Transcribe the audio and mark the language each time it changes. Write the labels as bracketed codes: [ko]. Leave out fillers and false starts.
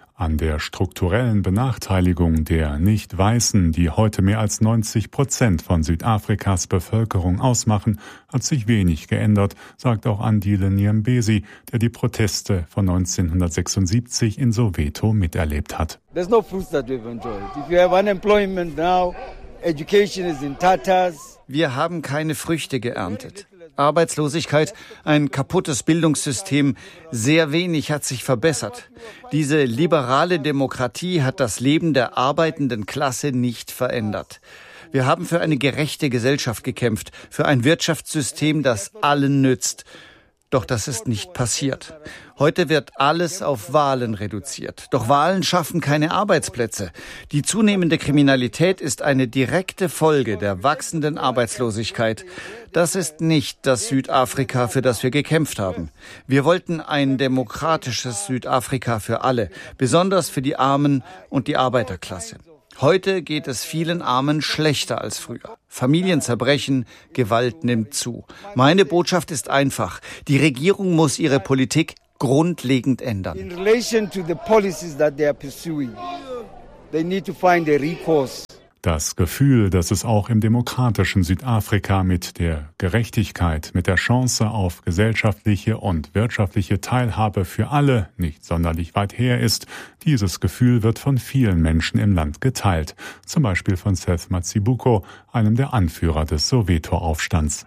[de] An der strukturellen Benachteiligung der Nicht-Weißen, die heute mehr als 90% von Südafrikas Bevölkerung ausmachen, hat sich wenig geändert, sagt auch Andile Nyembezi, der die Proteste von 1976 in Soweto miterlebt hat. [en] There's no fruits that we've enjoyed. If you have unemployment now, education is in tatters. [de] Wir haben keine Früchte geerntet. Arbeitslosigkeit, ein kaputtes Bildungssystem, sehr wenig hat sich verbessert. Diese liberale Demokratie hat das Leben der arbeitenden Klasse nicht verändert. Wir haben für eine gerechte Gesellschaft gekämpft, für ein Wirtschaftssystem, das allen nützt. Doch das ist nicht passiert. Heute wird alles auf Wahlen reduziert. Doch Wahlen schaffen keine Arbeitsplätze. Die zunehmende Kriminalität ist eine direkte Folge der wachsenden Arbeitslosigkeit. Das ist nicht das Südafrika, für das wir gekämpft haben. Wir wollten ein demokratisches Südafrika für alle, besonders für die Armen und die Arbeiterklasse. Heute geht es vielen Armen schlechter als früher. Familien zerbrechen, Gewalt nimmt zu. Meine Botschaft ist einfach. Die Regierung muss ihre Politik grundlegend ändern. [en] In relation to the policies that they are pursuing, they need to find a recourse. [de] Das Gefühl, dass es auch im demokratischen Südafrika mit der Gerechtigkeit, mit der Chance auf gesellschaftliche und wirtschaftliche Teilhabe für alle nicht sonderlich weit her ist, dieses Gefühl wird von vielen Menschen im Land geteilt. Zum Beispiel von Seth Matsibuko, einem der Anführer des Soweto-Aufstands.